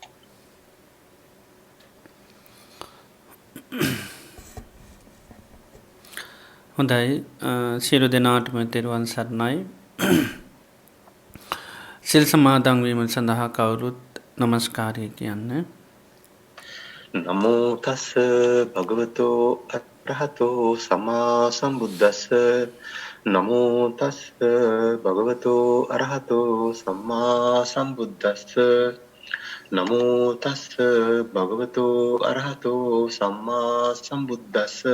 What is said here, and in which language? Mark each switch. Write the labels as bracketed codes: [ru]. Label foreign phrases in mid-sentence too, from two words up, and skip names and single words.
[si] හොඳයි, සියලු දෙනාටම තෙරුවන් සරණයි. සිල් සමාදන් වීම සඳහා කවුරුත් নমස්කාරය කියන්නේ. [pi] නමෝ තස් භගවතෝ අරහතෝ සම්මා සම්බුද්දස්ස. නමෝ තස් භගවතෝ අරහතෝ සම්මා සම්බුද්දස්ස. නමෝ තස් භගවතෝ අරහතෝ සම්මා සම්බුද්දස්ස.